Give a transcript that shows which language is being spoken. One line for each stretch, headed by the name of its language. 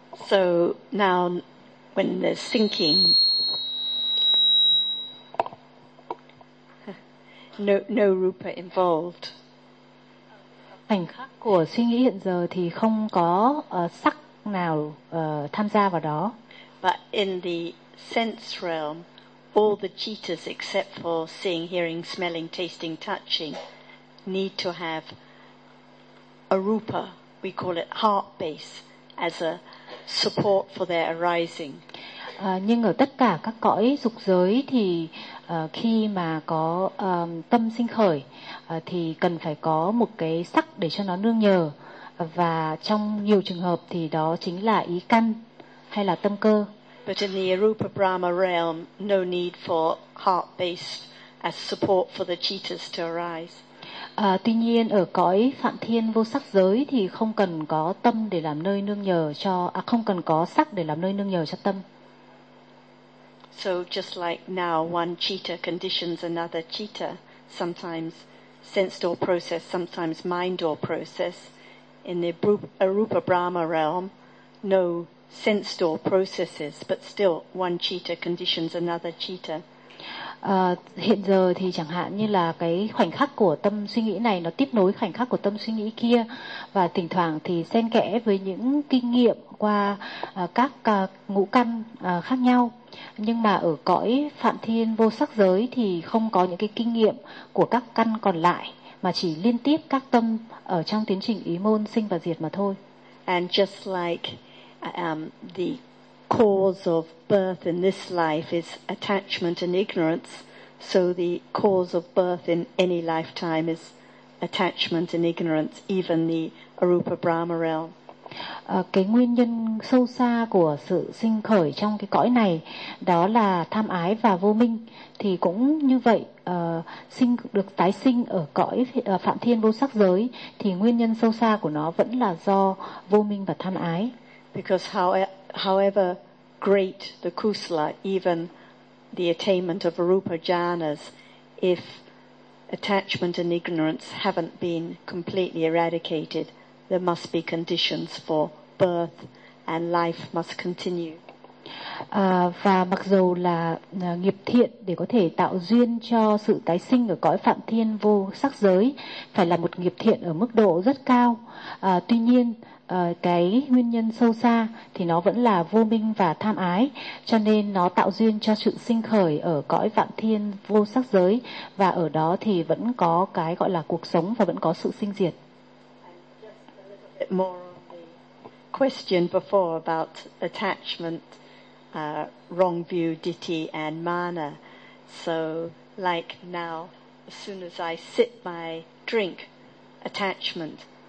English: So now when there's thinking, no rupa involved.
Vietnamese: Khoảnh khắc của suy nghĩ hiện giờ thì không có sắc nào tham gia vào đó.
English: But in the sense realm, all the jitas except for seeing, hearing, smelling, tasting, touching need to have a rupa, we call it heart base, as a support for their arising.
Vietnamese: Nhưng ở tất cả các cõi dục giới thì khi mà có tâm sinh khởi thì cần phải có một cái sắc để cho nó nương nhờ, và trong nhiều trường hợp thì đó chính là ý căn hay là tâm cơ.
English: But in the Arupa Brahma realm, no need for heart based as support for the cheetahs to arise.
Vietnamese: Tuy nhiên ở cõi Phạm Thiên vô sắc giới thì không cần có tâm để làm nơi nương nhờ cho không cần có sắc để làm nơi nương nhờ cho tâm.
English: So just like now one cheetah conditions another cheetah, sometimes sense door process, sometimes mind door process, in the Arupa Brahma realm no sense door processes, but still one cheetah conditions another cheetah.
Vietnamese: Hiện giờ thì chẳng hạn như là cái khoảnh khắc của tâm suy nghĩ này nó tiếp nối khoảnh khắc của tâm suy nghĩ kia, và thỉnh thoảng thì xen kẽ với những kinh nghiệm qua các ngũ căn khác nhau, nhưng mà ở cõi Phạm Thiên vô sắc giới thì không có những cái kinh nghiệm của các căn còn lại, mà chỉ liên tiếp các tâm ở trong tiến trình ý môn sinh và diệt mà thôi.
English: And just like the cause of birth in this life is attachment and ignorance, so the cause of birth in any lifetime is attachment and ignorance, even the Arupa Brahma realm.
Vietnamese: Cái nguyên nhân sâu xa của sự sinh khởi trong cái cõi này đó là tham ái và vô minh, thì cũng như vậy sinh được tái sinh ở cõi Phạm Thiên vô sắc giới thì nguyên nhân sâu xa của nó vẫn là do vô minh và tham ái.
English: Because however great the kusala, even the attainment of rupa jhanas, if attachment and ignorance haven't been completely eradicated, there must be conditions for birth and life must continue.
Vietnamese: Và mặc dù là nghiệp thiện để có thể tạo duyên cho sự tái sinh ở cõi Phạm Thiên vô sắc giới phải là một nghiệp thiện ở mức độ rất cao, tuy nhiên cái nguyên nhân sâu xa thì nó vẫn là vô minh và tham ái, cho nên nó tạo duyên cho sự sinh khởi ở cõi Phạm Thiên vô sắc giới, và ở đó thì vẫn có cái gọi là cuộc sống và vẫn có sự sinh diệt.
English: More on the question before about attachment, wrong view, ditti and mana. So like now, as soon as I sip my drink, attachment.